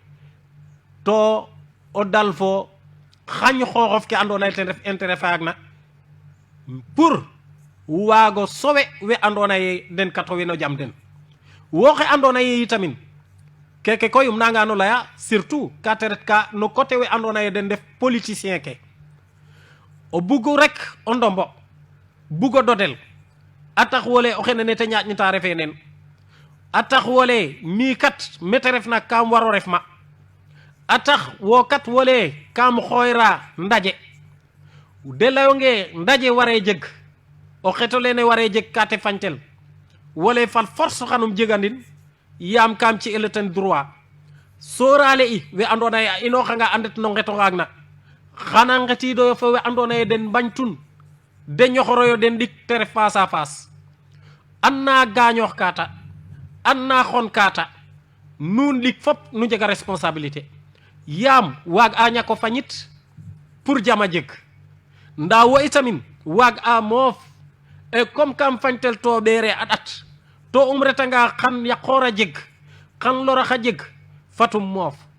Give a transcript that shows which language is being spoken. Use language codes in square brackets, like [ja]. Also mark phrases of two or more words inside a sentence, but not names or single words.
[srr] to o dal fo xañ xooxof ke andoona yee ten ref intérêt faagna pour waago sowe we andoona yee den kato we no jam den wo xe andoona yee itamin keke koy nanga no laya surtout ka te ret ka no côté we andoona yee den def politicien ke o bugu rek o ndombo bugo dodel a tax wole o xene ne te ñaaƴnita refe nen a tax wole mi kat mete refna kam waro ref ma a tax wo kat wole kam xooyra ndaje de layonge ndaje ware jeg o xeto lene ware jeg ka te fañtel wole fal force xanum jegandin yaam kam ci ele ten droit sooraale i we andoona yee a inooxanga andet no ngeto ngaagna xana ngetiidoyo fo we andoona yee den mbañtun de ñoxoroyo den dik te ref [fr] face à face [srr] an na gaañoox kaata an na xon kaata nuun lik fop nu njega responsabilité yaam waag a ñako fañit pour jama jeg ndaa wo itamin waag a moof e comme kam fañtel to ɓeere a ɗat to retanga xan yaqoor a jeg xan lorax a jeg fatum moof